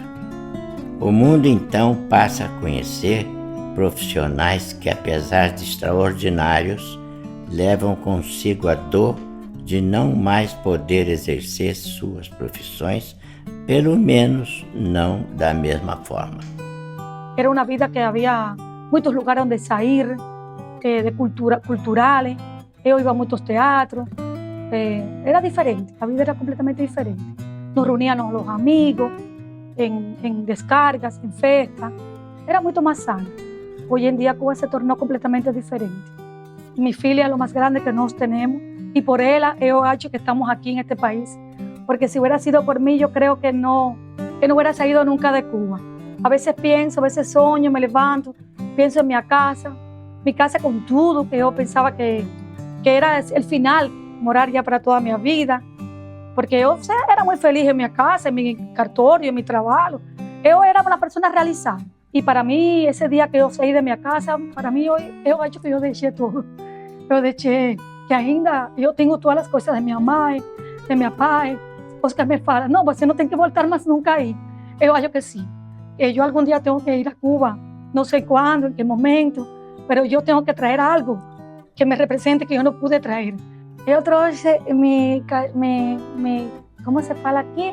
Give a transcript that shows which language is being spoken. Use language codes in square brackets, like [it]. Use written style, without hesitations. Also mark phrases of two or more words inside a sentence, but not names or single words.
[pt] O mundo então passa a conhecer profissionais que, apesar de extraordinários, levam consigo a dor de não mais poder exercer suas profissões, pelo menos não da mesma forma. Era uma vida que havia muitos lugares onde sair, de culturales. Eu ia a muitos teatros. Era diferente, a vida era completamente diferente. [es] Nos reuníamos los amigos, en descargas, en festas. [pt] Era muito mais sano. [es] hoy en día Cuba se tornó completamente diferente. Mi filia es lo más grande que nos tenemos y por ella yo he hecho que estamos aquí en este país, porque si hubiera sido por mí yo creo que no hubiera salido nunca de Cuba. A veces pienso, a veces sueño, me levanto, pienso en mi casa con todo, que yo pensaba que era el final, morar ya para toda mi vida, porque yo era muy feliz en mi casa, en mi cartorio, en mi trabajo. Yo era una persona realizada. Y para mí, ese día que yo salí de mi casa, para mí, yo he hecho que yo dejé todo. Yo dejé que ainda yo tengo todas las cosas de mi mamá, de mi papá. [pt] Oscar me fala, no, você não tem que voltar mais nunca aí. Eu acho que sim. Eu algum dia tenho que ir a Cuba, não sei quando, em que momento, mas eu tenho que trazer algo que me represente que eu não pude trazer. Eu trouxe como se fala aqui?